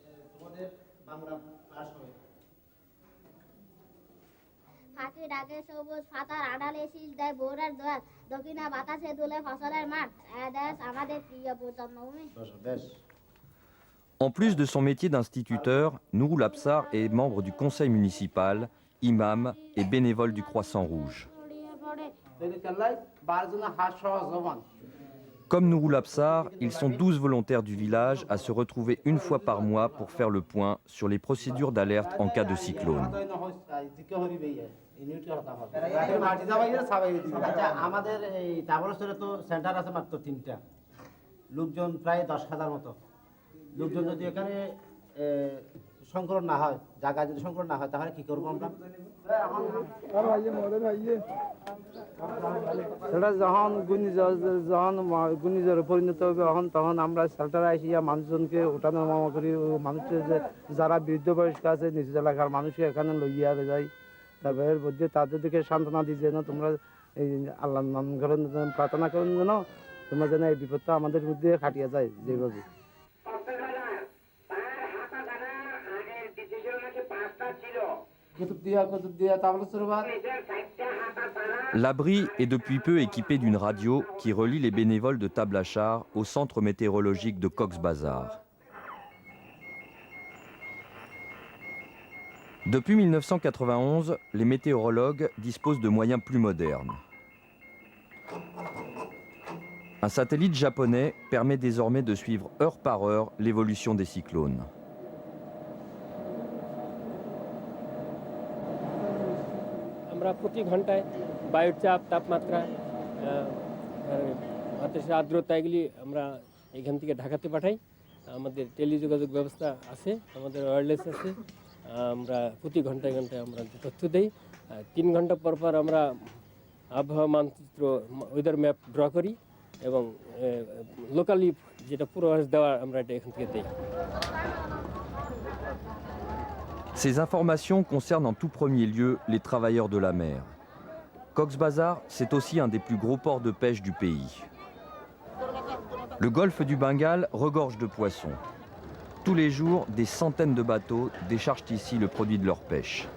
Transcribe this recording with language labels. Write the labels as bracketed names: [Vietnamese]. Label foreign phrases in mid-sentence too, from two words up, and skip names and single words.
[French] En plus de son métier d'instituteur, Nouroul Absar est membre du conseil municipal, imam et bénévole du Croissant Rouge. Comme Nouroul Absar, ils sont 12 volontaires du village à se retrouver une fois par mois pour faire le point sur les procédures d'alerte en cas de cyclone. [Bangla] আমাদের এই তাবলসরে তো সেন্টার আছে মাত্র 3টা, লোকজন প্রায় 10,000 মতো লোকজন। যদি এখানে সংকলন না হয়, জায়গা যদি সংকলন না হয়, তাহলে কি করবো আমরা? সেটা যখন ঘূর্ণিঝড়ে পরিণত হবে তখন আমরা শেল্টারে আসিয়া মানুষজনকে ওঠানো নামা করি। মানুষের যারা বৃদ্ধ বয়স্ক আছে নিজ এলাকার মানুষকে এখানে লইয়া যাই, তারপরে মধ্যে তাদের দিকে সান্ত্বনা দিই যেন তোমরা এই আল্লাহর নাম করেন, প্রার্থনা করেন যেন তোমরা যেন এই বিপদটা আমাদের মধ্যে কাটিয়ে যায় যেভাবে। [French] L'abri est depuis peu équipé d'une radio qui relie les bénévoles de Tablachaar au centre météorologique de Cox's Bazar. Depuis 1991, les météorologues disposent de moyens plus modernes. Un satellite japonais permet désormais de suivre heure par heure l'évolution des cyclones. [Bangla] আমরা প্রতি ঘন্টায় বায়ুর চাপ, তাপমাত্রা, বাতাসের আর্দ্রতা এগুলি আমরা এখান থেকে ঢাকাতে পাঠাই। আমাদের টেলিযোগাযোগ ব্যবস্থা আছে, আমাদের ওয়্যারলেস আছে। আমরা প্রতি ঘন্টায় ঘন্টায় আমরা তথ্য দেই। 3 ঘন্টা পর পর আমরা আবহাওয়া মানচিত্র, [English] weather map draw [Bangla] করি এবং লোকালি যেটা পূর্বাভাস দেওয়া আমরা এটা এখান থেকে দেই। [French] Ces informations concernent en tout premier lieu les travailleurs de la mer. Cox's Bazar, c'est aussi un des plus gros ports de pêche du pays. Le golfe du Bengale regorge de poissons. Tous les jours, des centaines de bateaux déchargent ici le produit de leur pêche.